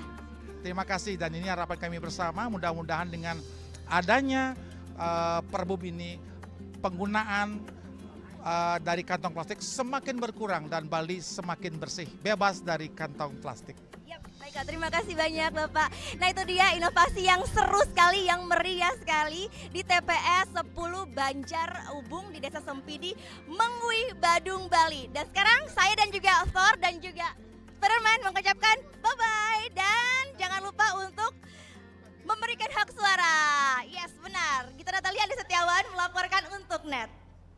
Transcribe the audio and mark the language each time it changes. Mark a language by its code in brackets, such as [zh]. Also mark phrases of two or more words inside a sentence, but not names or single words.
[id] Terima kasih dan ini harapan kami bersama mudah-mudahan dengan adanya Perbub ini penggunaan dari kantong plastik semakin berkurang dan Bali semakin bersih, bebas dari kantong plastik. Yap, baiklah, terima kasih banyak Bapak. Nah itu dia inovasi yang seru sekali, yang meriah sekali di TPS 10 Banjar Ubung di Desa Sempidi, Mengui, Badung, Bali. Dan sekarang saya dan juga Thor dan juga Spider-Man mengucapkan bye-bye dan jangan lupa untuk memberikan hak suara. Yes, benar. Gita Natalia Andi Setiawan melaporkan untuk NET.